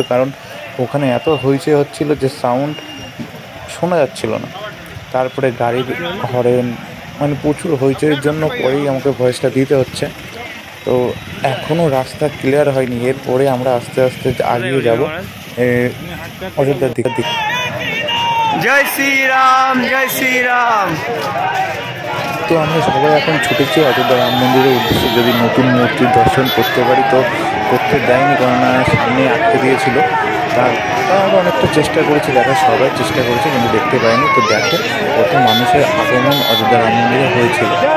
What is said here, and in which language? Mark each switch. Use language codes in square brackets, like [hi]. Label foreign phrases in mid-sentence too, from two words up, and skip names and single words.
[bn] কারণ ওখানে এত হইচই হচ্ছিলো যে সাউন্ড শোনা যাচ্ছিল না। তারপরে গাড়ির হরেন, মানে প্রচুর হইচইয়ের জন্য পরেই আমাকে ভয়েসটা দিতে হচ্ছে। তো এখনও রাস্তা ক্লিয়ার হয়নি, এরপরে আমরা আস্তে আস্তে আগিয়ে যাব অযোধ্যার দিকে। [hi] जय श्री राम, जय श्री राम। [bn] তো আমরা সবাই এখন ছুটেছি অযোধ্যা রাম মন্দিরের উদ্দেশ্যে, যদি নতুন মূর্তির দর্শন করতে পারি। তো করতে দেয়নি, কেননা সামনে আটকে দিয়েছিল। তার আমরা অনেকটা চেষ্টা করেছি দেখার, সবাই চেষ্টা করেছে, কিন্তু দেখতে পাইনি। তো দেখো কত মানুষের আগমন অযোধ্যা রাম মন্দিরে হয়েছিল।